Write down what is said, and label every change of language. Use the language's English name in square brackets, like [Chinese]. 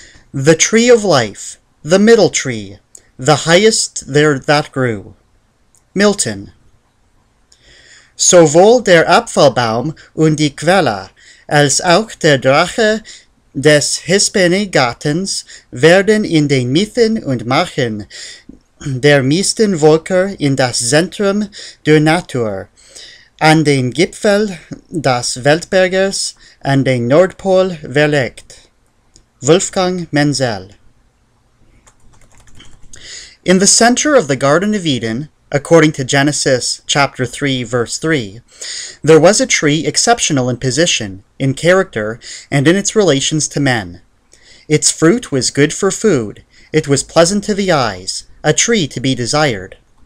[English] The Tree of Life, the Middle Tree, the highest there that grew. Milton. [German] Sowohl der Apfelbaum und die Quelle, als auch der Drache des Hispanengartens werden in den Mythen und Märchen der meisten Völker in das Zentrum der Natur, an den Gipfel des Weltberges, an den Nordpol verlegt. Wolfgang Menzel. [English] In the center of the Garden of Eden, according to Genesis chapter 3, verse 3, there was a tree exceptional in position, in character, and in its relations to men. Its fruit was good for food. It was pleasant to the eyes, a tree to be desired.